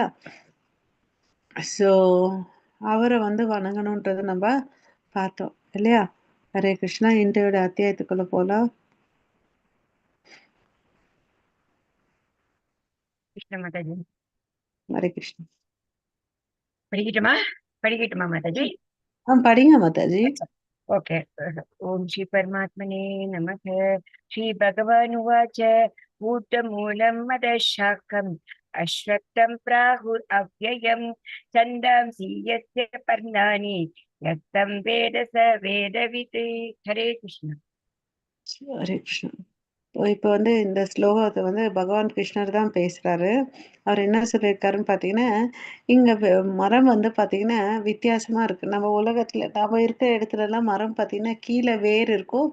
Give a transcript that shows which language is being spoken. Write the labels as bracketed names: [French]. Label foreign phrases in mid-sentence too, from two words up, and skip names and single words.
[Tamil] ஸோ அவர வந்து வணங்கணுன்றத நம்ப பார்த்தோம். இல்லையா? ஹரே கிருஷ்ணா. இன்றையோட அத்தியாயத்துக்குள்ள போலாம். கிருஷ்ண மாதாஜி. ஹரே கிருஷ்ணா. படிக்கட்டுமா? படிக்கட்டுமா மாதாஜி? படிங்க மாதாஜி. [Sanskrit] अच्छा, ओके। ओम श्री परमात्मने नमः। श्री भगवान उवाच ऊतमूलं मदशाकम् अश्वत्थं प्राहुरव्ययं छन्दांसि यस्य पर्णानि यत्तं वेद स वेदवित्। हरे कृष्ण। [Tamil] ஹரே கிருஷ்ணா. இப்ப வந்து இந்த ஸ்லோகத்த வந்து பகவான் கிருஷ்ணர் தான் பேசுறாரு. அவர் என்ன சொல்லியிருக்காருன்னு பார்த்தீங்கன்னா, இங்க மரம் வந்து பார்த்தீங்கன்னா, வித்தியாசமா இருக்கு. நம்ம உலகத்துல நம்ம இருக்கிற இடத்துலலாம் மரம் பார்த்தீங்கன்னா, கீழ வேர் இருக்கும்.